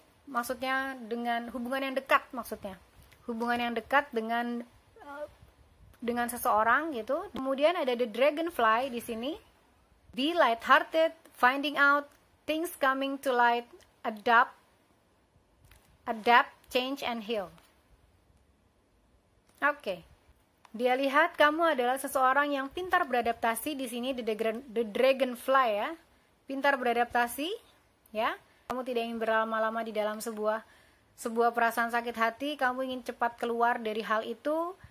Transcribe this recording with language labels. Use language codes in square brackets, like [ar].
[id] Maksudnya dengan hubungan yang dekat, hubungan yang dekat dengan seseorang gitu. Kemudian ada the dragonfly di sini. [en] Be light-hearted, finding out things coming to light, adapt, change and heal. [id] Oke. Dia lihat kamu adalah seseorang yang pintar beradaptasi. Di sini the dragonfly ya, pintar beradaptasi ya. Kamu tidak ingin berlama-lama di dalam sebuah perasaan sakit hati. Kamu ingin cepat keluar dari hal itu